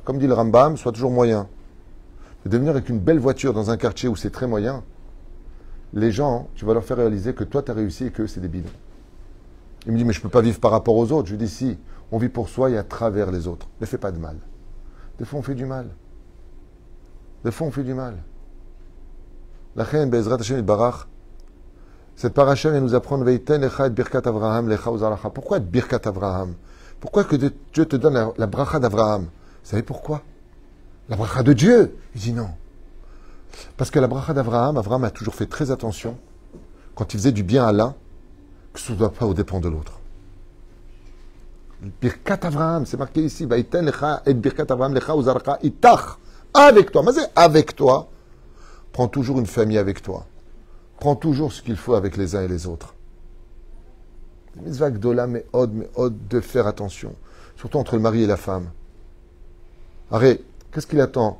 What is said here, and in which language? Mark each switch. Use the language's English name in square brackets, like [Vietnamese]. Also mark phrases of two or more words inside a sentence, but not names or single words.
[French] Comme dit le Rambam, sois toujours moyen. De devenir avec une belle voiture dans un quartier où c'est très moyen, les gens, tu vas leur faire réaliser que toi, tu as réussi et qu'eux, c'est des bidons. Il me dit, mais je ne peux pas vivre par rapport aux autres. Je lui dis, si, on vit pour soi et à travers les autres. Ne fais pas de mal. Des fois, on fait du mal. Des fois, on fait du mal. La reine [Hebrew] בעזרת השם [French] Barach, cette paracha, elle nous apprend [Hebrew] ויתן לך את ברכת אברהם לך ולזרעך. [French] Pourquoi [Hebrew] ברכת אברהם? [French] Pourquoi que Dieu te donne la bracha d'Avraham? Vous savez pourquoi? La bracha de Dieu. Il dit non. Parce que la bracha d'Avraham, Avraham a toujours fait très attention, quand il faisait du bien à l'un, que ce ne soit pas au dépens de l'autre. [Hebrew] ברכת אברהם, [French] c'est marqué ici, [Hebrew] ויתן לך את ברכת אברהם לך ולזרעך אתך. [French] Avec toi. Mais c'est avec toi. Prends toujours une famille avec toi. Prends toujours ce qu'il faut avec les uns et les autres. [Hebrew] מצווה גדולה, [French] mais de faire attention. Surtout entre le mari et la femme. Arrête, qu'est-ce qu'il attend?